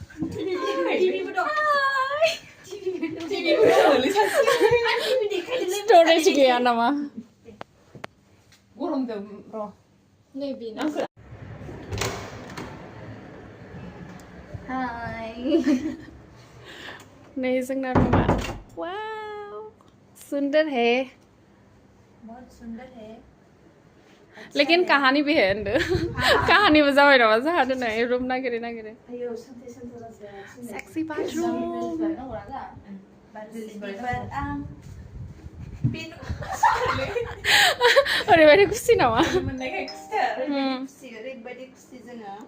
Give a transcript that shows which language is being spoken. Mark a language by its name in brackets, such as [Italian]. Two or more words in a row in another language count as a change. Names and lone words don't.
[Bodo] स्टोरेज गैया नामा गरमदों र' नैबे हाय नै जोंना रुमा वाव [Hindi] सुंदर है बहुत सुंदर है लेकिन कहानी भी है [Bodo] होनदो [Hindi] कहानी भी [Bodo] जाबाय नामा जोंहा दिनै रुम नागिरै नागिरै आयो सानसे सानसे [English] sexy bathroom [Bodo] ओरैबायदि खुसि नामा मोननायखाय खुसिथार ओरैबायदि खुसि जोङो